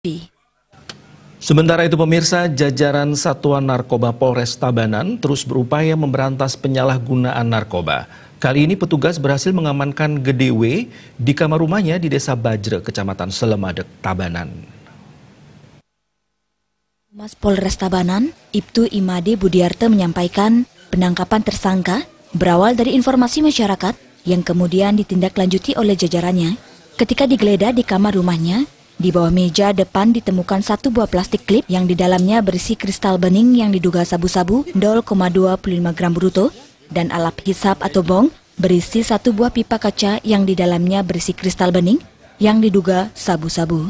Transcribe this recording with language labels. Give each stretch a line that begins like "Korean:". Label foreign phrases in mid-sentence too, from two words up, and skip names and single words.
Indonesian: Sementara itu pemirsa, jajaran Satuan Narkoba Polres Tabanan terus berupaya memberantas penyalahgunaan narkoba. Kali ini petugas berhasil mengamankan Gede W di kamar rumahnya di Desa Bajre, Kecamatan Selemadeg, Tabanan. Humas Polres Tabanan, Ibtu Imade Budiarte menyampaikan penangkapan tersangka berawal dari informasi masyarakat yang kemudian ditindaklanjuti oleh jajarannya ketika digeledah di kamar rumahnya. Di bawah meja depan ditemukan satu buah plastik klip yang di dalamnya berisi kristal bening yang diduga sabu-sabu 0,25 gram bruto dan alat hisap atau bong berisi satu buah pipa kaca yang di dalamnya berisi kristal bening yang diduga sabu-sabu.